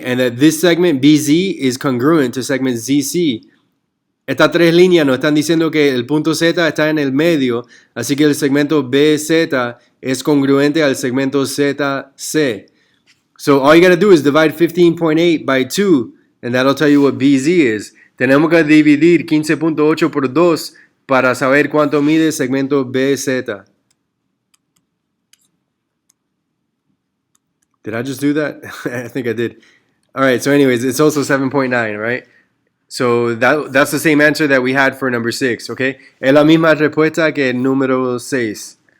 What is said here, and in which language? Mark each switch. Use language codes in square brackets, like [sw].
[en] And that this segment BZ is congruent to segment ZC. [es] Estas tres líneas nos están diciendo que el punto Z está en el medio, así que el segmento BZ es congruente al segmento ZC. [en] So all you got to do is divide 15.8 by 2, and that'll tell you what BZ is. [es] Tenemos que dividir 15.8 por 2 para saber cuánto mide el segmento BZ. [en] Did I just do that? I think I did. All right, so anyways, it's also 7.9, right? So that's the same answer that we had for number 6, okay? [es] Es la misma respuesta que el número 6.